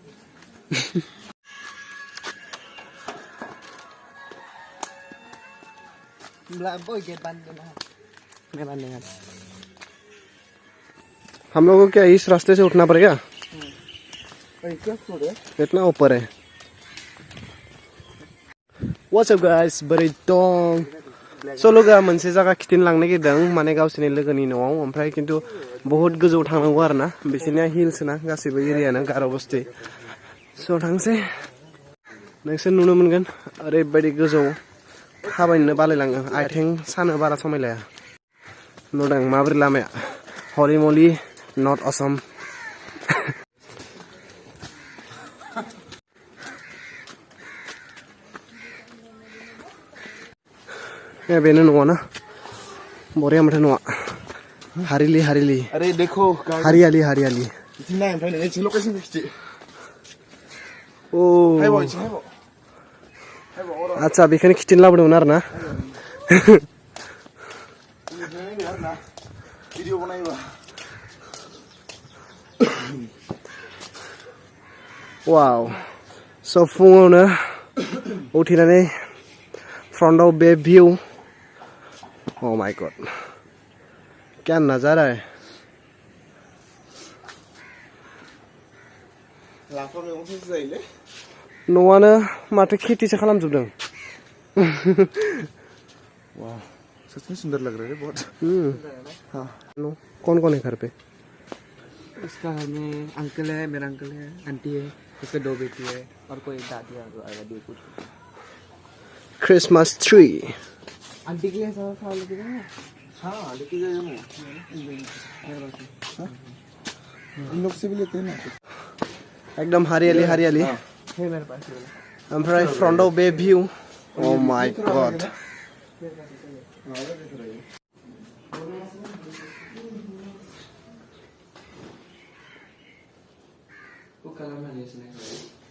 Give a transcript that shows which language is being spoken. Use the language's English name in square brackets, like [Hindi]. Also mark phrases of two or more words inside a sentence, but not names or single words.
[Hindi] हम लोगों को क्या इस रास्ते से उठना पड़ेगा? इतना ऊपर है। [English] What's up guys? [Bodo] बोरै दं? So लोगोआ मोनसे जायगा खिथिनो लांनो नागिरदों, माने गावसोरनि लोगोनि न'आव, ओमफ्राय किन्तु बहुत गोजौ थांनांगौ आरोना, बिसोरनिया हिल्स ना, गासैबो एरियानो गार' बस्ति। So थांसै। नोंसोर नुनो मोनगोन, ओरैबायदि गोजौ, थाबायनो बालायलाङो, आथिं सानो बारा समायलाया। नुदों माबोरै लामाया? हरि मलि, नर्थ आसाम। ये बेनो न'आ ना, बरिया माथो न'आ। [Hindi] हारिलि हारिलि। अरे देखो हरियाली हरियाली। [Bodo] ओ आच्छा, बेखौनो खिथिनो लाबोदोंमोन आरो ना। वाव, स' फुङावनो उथिनानै फ्रन्टआव बे भिउ। [English] Oh my god, [Hindi] क्या नजारा है। [Bodo] न'आनो माथो खेतिसो खालामजोबदों। [Hindi] वाह, सच में सुंदर लग रहा है बहुत। हाँ, कौन है घर पे? उसका घर में अंकल है, मेरा अंकल है, आंटी है, उसके 2 बेटी है और कोई दादी है, दादी कुछ। क्रिसमस ट्री। आंटी की ऐसा साल लेके जाए? हाँ, लेके जाइए ना। इन लोग से भी लेते हैं ना। एकदम हरियाली हरियाली। है मेरे पास। [Bodo] ओमफ्राय फ्रन्टआव बे भिउ। [English] Oh my god। [Hindi] वो कलर में नहीं सुने।